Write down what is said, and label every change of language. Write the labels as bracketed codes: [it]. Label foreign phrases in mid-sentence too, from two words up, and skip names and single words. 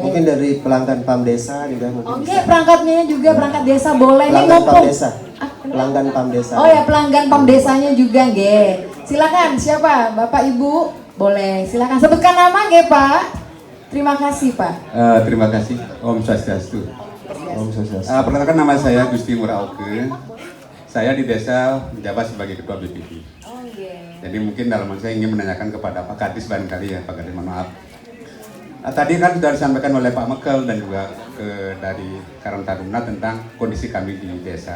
[id] Mungkin dari pelanggan PAM desa juga mungkin. Oke, perangkatnya juga perangkat desa boleh nih Pelanggan PAM mumpung. desa. Pelanggan PAM desa. Oh ya, pelanggan PAM desanya juga nggih. Silakan siapa? Bapak Ibu, boleh. Silakan sebutkan nama nggih, Pak. Terima kasih, Pak. Terima kasih. [ban] Om Swastiastu. Om Sosial. [id] Perkenalkan nama saya Gusti Murauke. Saya di desa menjabat sebagai Ketua BPD. [en] Oh, yeah. [id] Jadi mungkin dalam saya ingin menanyakan kepada Pak Kadis barangkali ya, Pak Kadis, mohon maaf. Tadi kan sudah disampaikan oleh Pak Mekel dan juga dari Karang Taruna tentang kondisi kami di desa.